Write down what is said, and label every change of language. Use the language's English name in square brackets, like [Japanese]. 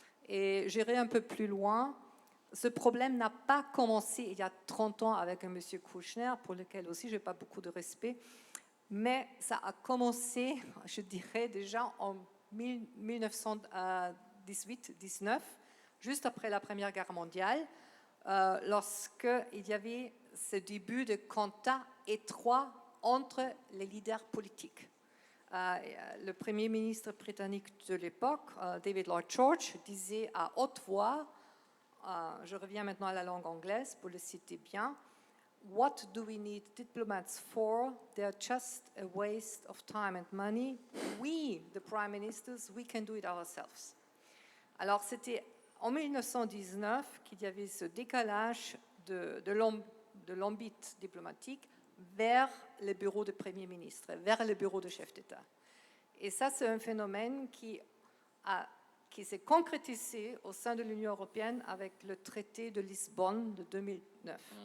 [French] Et j'irai un peu plus loin. Ce problème n'a pas commencé il y a 30 ans avec un monsieur Kouchner, pour lequel aussi je n'ai pas beaucoup de respect, mais ça a commencé, je dirais, déjà en 1918-19, juste après la Première Guerre mondiale, lorsqu'il y avait ce début de contact étroit entre les leaders politiques. Le Premier ministre britannique de l'époque, David Lloyd George, disait à haute voix, je reviens maintenant à la langue anglaise pour le citer bien, [English] What do we need diplomats for? They're just a waste of time and money. We, the prime ministers, we can do it ourselves. [French] Alors c'était en 1919 qu'il y avait ce décalage de l'ambit diplomatique vers les bureaux de Premier ministre, vers les bureaux de chef d'État. Et ça, c'est un phénomène qui s'est concrétisé au sein de l'Union européenne avec le traité de Lisbonne de 2009.